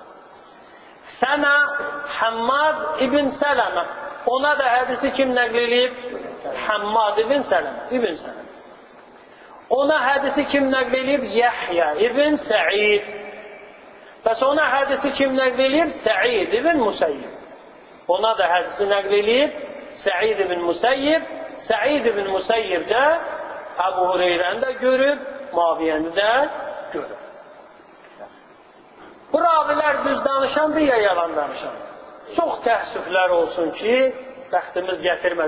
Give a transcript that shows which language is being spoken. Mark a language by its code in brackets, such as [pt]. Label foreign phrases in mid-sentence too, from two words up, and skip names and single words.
[az] Sənə Həmmad ibn Sələmə. Ona da hədisi kim nəql edib? Həmmad ibn Sələmə. Ona hədisi kim nəql edib? Yahya ibn Sa'id. Bəs ona hədisi kim nəql edib? Sa'id ibn Musayyib. Ona da hədisi nəql edib Sa'id ibn Musayyib. Sa'id ibn Musayyib də Əbu Hüreyrəni də görüb, Muaviyəni də görüb. Bu ravilər düz danışandır ya yalan danışan. Çox təəssüflər olsun ki, bəxtimiz gətirmədi.